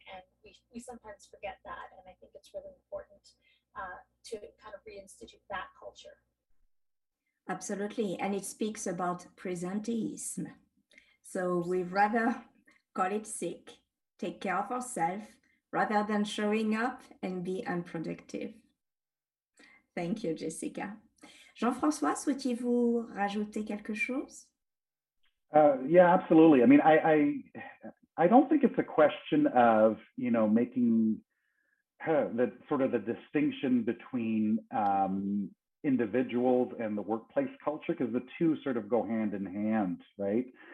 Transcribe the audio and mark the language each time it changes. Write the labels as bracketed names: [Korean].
[English] And we sometimes forget that. And I think it's really important to kind of reinstitute that culture. Absolutely. And it speaks about presenteeism. So we'd rather call it sick, take care of ourselves, rather than showing up and be unproductive. Thank you, Jessica. [French] Jean-François, souhaitiez-vous rajouter quelque chose? [English] Yeah, absolutely. I mean, I don't think it's a question of, you know, making the sort of the distinction between individuals and the workplace culture, because the two sort of go hand in hand, right?